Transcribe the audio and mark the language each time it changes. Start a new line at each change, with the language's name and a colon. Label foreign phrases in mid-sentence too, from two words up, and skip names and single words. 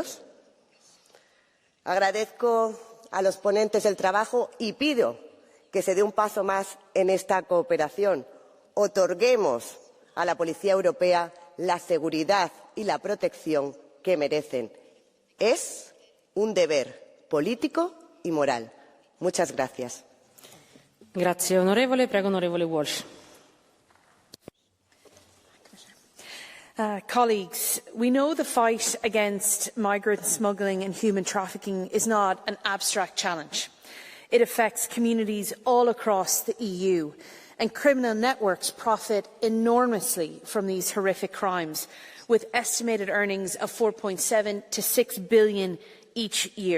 Spanish: Agradezco a los ponentes el trabajo y pido que se dé un paso más en esta cooperación. Otorguemos a la Policía Europea la seguridad y la protección que merecen. Es un deber político y moral. Muchas gracias.
Italian: Grazie onorevole. Prego onorevole Walsh.
English: Colleagues, we know the fight against migrant smuggling and human trafficking is not an abstract challenge. It affects communities all across the EU, and criminal networks profit enormously from these horrific crimes, with estimated earnings of 4.7 to 6 billion each year.